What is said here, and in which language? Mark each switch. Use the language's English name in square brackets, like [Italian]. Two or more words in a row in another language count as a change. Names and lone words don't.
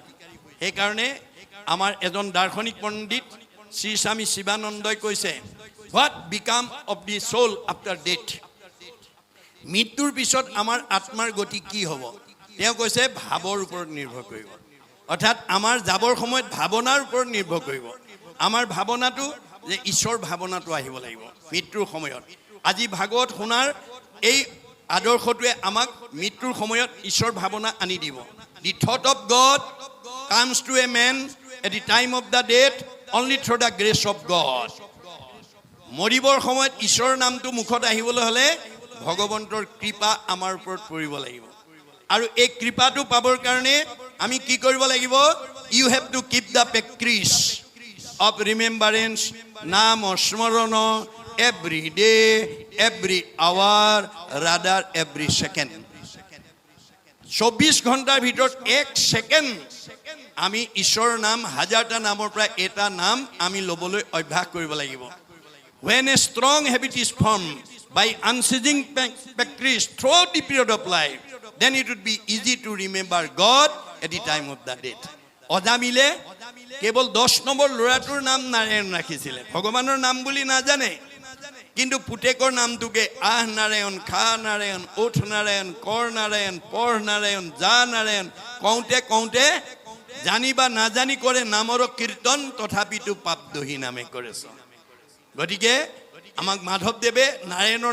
[Assamese] সেইকাৰণে আমাৰ এজন দাৰ্শনিক পণ্ডিত শ্ৰী স্বামী শিৱানন্দই কৈছে [English] what becomes of the soul after death [Assamese] মৃত্যুৰ পিছত আমাৰ আত্মাৰ গতি কি হ'ব তেওঁ কৈছে ভাৱৰ ওপৰত নিৰ্ভৰ কৰিব অৰ্থাৎ আমাৰ যাবৰ সময়ত ভাৱনাৰ ওপৰত নিৰ্ভৰ কৰিব আমাৰ ভাৱনাটো যে ঈশ্বৰ ভাৱনাটো আহিব লাগিব মৃত্যুৰ সময়ত আজি ভাগৱত শুনাৰ এই আদৰ্শটোৱে আমাক মৃত্যুৰ সময়ত ঈশ্বৰ ভাৱনা আনি দিব [English] the thought of God comes to a man at the time of the death only through the grace of God [Assamese] মৰিবৰ সময়ত ঈশ্বৰৰ নামটো মুখত আহিবলৈ হ'লে ভগৱন্তৰ কৃপা আমাৰ ওপৰত পৰিব লাগিব আৰু এই কৃপাটো পাবৰ কাৰণে আমি কি কৰিব লাগিব [English] you have to keep the practice of remembrance [Assamese] নাম স্মৰণ [English] every day every hour rather every second [Assamese] 24 ঘণ্টাৰ ভিতৰত 1 ছেকেণ্ড আমি ঈশ্বৰৰ নাম হাজাৰটা নামৰ পৰা এটা নাম আমি ল'বলৈ অভ্যাস কৰিব লাগিব [English] when a strong habit is formed by unceasing practice throughout the period of life then it would be easy to remember God at the time of the death [Assamese] অজামিলে কেৱল 10 নম্বৰ ল'ৰাটোৰ নাম নাৰায়ণ ৰাখিছিলে ভগৱানৰ নাম বুলি নাজানে কিন্তু পুতেকৰ নামটোকে আহ নাৰায়ণ খা নাৰায়ণ উঠ নাৰায়ণ কৰ নাৰায়ণ পঢ় নাৰায়ণ যা নাৰায়ণ কওঁতে জানিবা নাজানি কৰে নামৰ কীৰ্তন তথাপিতো পাপ দহি নামে কৰেছ গতিকে আমাক মাধৱদেৱে নাৰায়ণৰ